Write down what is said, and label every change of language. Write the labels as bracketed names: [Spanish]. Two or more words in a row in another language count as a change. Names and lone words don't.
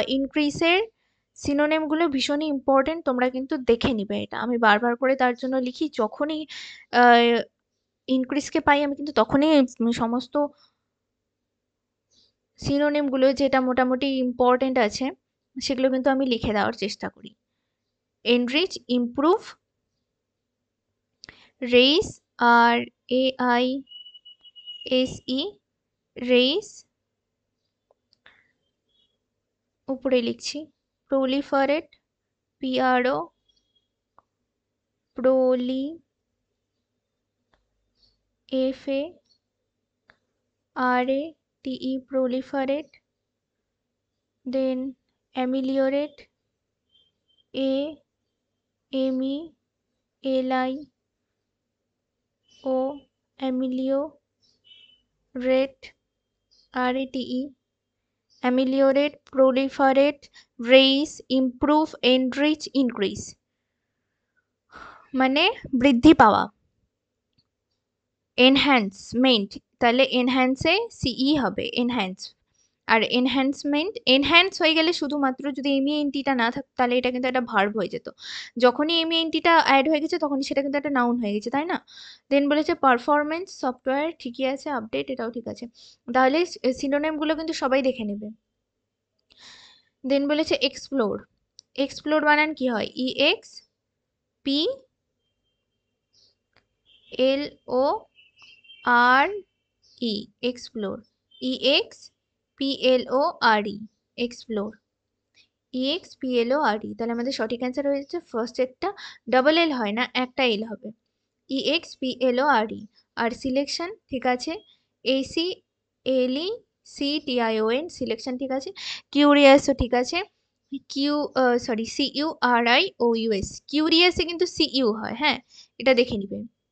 [Bangla] ইনক্রিজের সিনোনিমগুলো ভীষণই ইম্পর্টেন্ট, তোমরা কিন্তু দেখে নিবে। এটা আমি বারবার করে তার জন্য লিখি, যখনই ইনক্রিজকে পাই আমি কিন্তু তখনই সমস্ত সিনোনিমগুলো যেটা মোটামুটি ইম্পর্টেন্ট আছে সেগুলো কিন্তু আমি লিখে দেওয়ার চেষ্টা করি। [English] enrich, improve, raise, raise, raise, [Bangla] উপরে লিখছি, [English] proliferate, proliferate, proliferate, then ameliorate, ameliorate, ameliorate, proliferate, raise, improve, enrich, increase, [Bangla] মানে বৃদ্ধি পাওয়া। এনহ্যান্সমেন্ট, তাহলে এনহ্যান্সে সিই হবে, এনহ্যান্স। আর এনহ্যান্স হয়ে গেলে শুধুমাত্র যদি এমইএনটিটা না থাকতো তাহলে এটা কিন্তু একটা ভার্ব হয়ে যেত। যখনই এমইএনটিটা অ্যাড হয়ে গেছে তখনই সেটা কিন্তু একটা নাউন হয়ে গেছে, তাই না? দেন বলেছে [English] performance software, [Bangla] ঠিকই আছে, আপডেট এটাও ঠিক আছে। তাহলে সিনোনিমগুলো কিন্তু সবাই দেখে নেবে। দেন বলেছে [English] explore, explore [Bangla] বানান কি হয়? [English] EXPLORE, explore, EXPLORE, explore, EXPLORE. [Bangla] তাহলে আমাদের সঠিক অ্যান্সার হয়ে যাচ্ছে [English] first er, double L [Bangla] হয় না, একটা এল হবে, EXPLORE। আর সিলেকশন ঠিক আছে, ACLECTION, সিলেকশন ঠিক আছে। কিউরিয়াসও ঠিক আছে, CURIOUS, কিউরিয়াসে কিন্তু CU হয়, হ্যাঁ এটা দেখে নিবে।